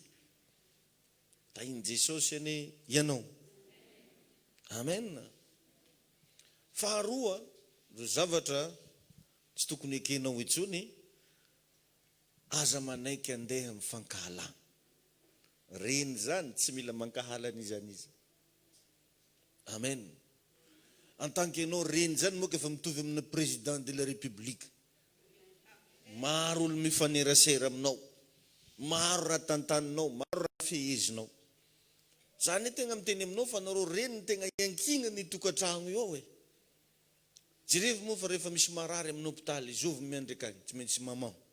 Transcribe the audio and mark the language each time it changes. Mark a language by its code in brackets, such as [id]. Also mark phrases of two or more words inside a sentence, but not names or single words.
[mg] Tainy Jesosy any ianao. Amen. Faharoa, ro zavatra tsy tokony ekenao itsony, aza manaiky andeha mifankahalana. Reny zany tsy mila mankahalana izany izy. Amen. [fr] En tant que [mg] enao reny zany moa efa mitovy amina [fr] président de la république. [mg] Maro olo mifanerasera aminao. Maro raha tantaninao, maro raha fehezinao. Zany tegna miteny aminao fa nareo reny tegna iankina ny tokantrano io e. Jerevy moa fa rehefa misy marary amin'ny hôpitaly, zovy miandry akany, tsy maintsy mamao.